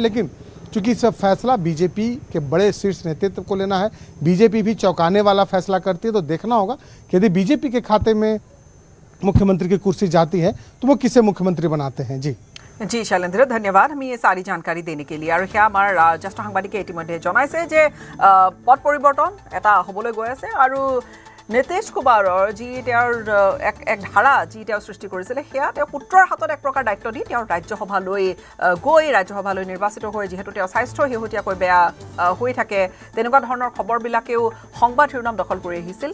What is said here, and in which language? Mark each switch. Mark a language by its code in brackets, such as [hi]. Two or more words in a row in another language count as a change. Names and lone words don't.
[hi] लेकिन चूंकि इस फैसला बीजेपी के बड़े शीर्ष नेतृत्व को लेना है, बीजेपी भी चौंकाने वाला फैसला करती है, तो देखना होगा कि यदि बीजेपी के खाते में मुख्यमंत्री की कुर्सी जाती है तो वो किसे मुख्यमंत्री बनाते हैं। जी शैलेंद्र, धन्यवाद हमें ये सारी जानकारी देने के लिए। [as] और সেয়া আমাৰ জ্যেষ্ঠ সাংবাদিকে ইতিমধ্যে জনাইছে যে পদ পৰিৱৰ্তন এটা হ'বলৈ গৈ আছে, আৰু নীতিশ কুমাৰৰ যি তেওঁৰ এক ধাৰা যি তেওঁ সৃষ্টি কৰিছিলে সেয়া তেওঁ পুত্ৰৰ হাতত এক প্ৰকাৰ দায়িত্ব দি তেওঁ ৰাজ্যসভালৈ গৈ ৰাজ্যসভালৈ নিৰ্বাচিত হৈ, যিহেতু তেওঁ স্বাস্থ্য শেহতীয়াকৈ বেয়া হৈ থাকে, তেনেকুৱা ধৰণৰ খবৰবিলাকেও সংবাদ শিৰোনাম দখল কৰি আহিছিল।